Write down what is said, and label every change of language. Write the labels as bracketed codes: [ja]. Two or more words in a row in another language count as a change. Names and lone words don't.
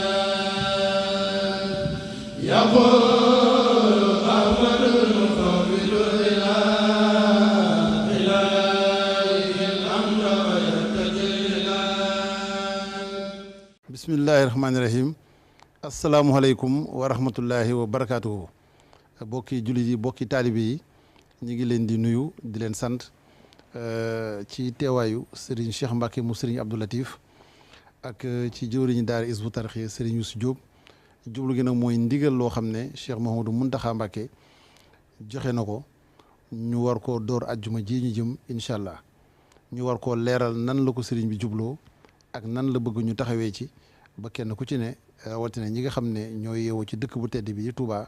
[ar] يقول أحمد المفوض إلى الأمر ويرتدي إلى بسم الله الرحمن الرحيم السلام عليكم ورحمة الله وبركاته [wo] bokki jullit yi bokki taalibe yi ñu ngi leen di nuyu di leen sant ci teewaayu Serigne Cheikh Mbacke mu Serigne Abdou Latif ak ci jëwriñu daara Hizbut Tarqiyyah Serigne Youssou Diop jublu gi nag mooy ndigal loo xam ne Cheikh Mouhamadou Mountakha Mbacke joxe na ko ñu war koo door ajjuma ji ñu jëm [ar] إن شاء الله [wo] ñu war koo leeral nan la ko Serigne bi jubloo ak nan la bëgg ñu taxawee ci ba kenn ku ci ne rawatina ñi nga xam ne ñoo yeewoo ci dëkk bu tedd bi di Touba.